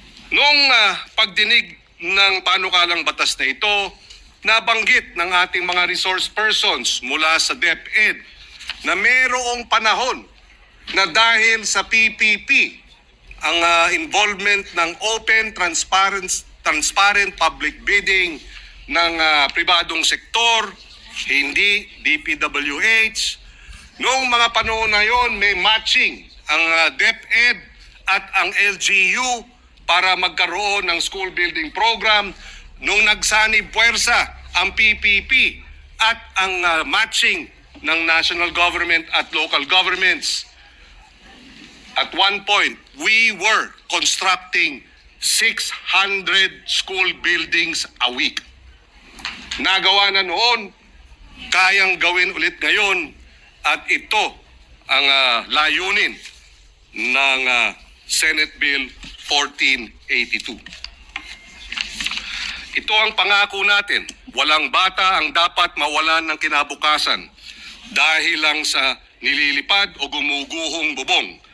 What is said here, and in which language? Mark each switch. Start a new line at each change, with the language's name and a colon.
Filipino: Noong pagdinig ng panukalang batas na ito, nabanggit ng ating mga resource persons mula sa DepEd na mayroong panahon na dahil sa PPP, ang involvement ng open, transparent public bidding ng pribadong sektor, hindi DPWH. Noong mga panahon na yon, may matching ang DepEd at ang LGU para magkaroon ng school building program. Nung nagsanib puwersa ang PPP at ang matching ng national government at local governments,
English: at one point, we were constructing 600 school buildings a week.
Filipino: Nagawa na noon kayang gawin ulit ngayon at ito ang layunin ng Senate Bill 1482. Ito ang pangako natin. Walang bata ang dapat mawalan ng kinabukasan dahil lang sa nililipad o gumuguhong bubong.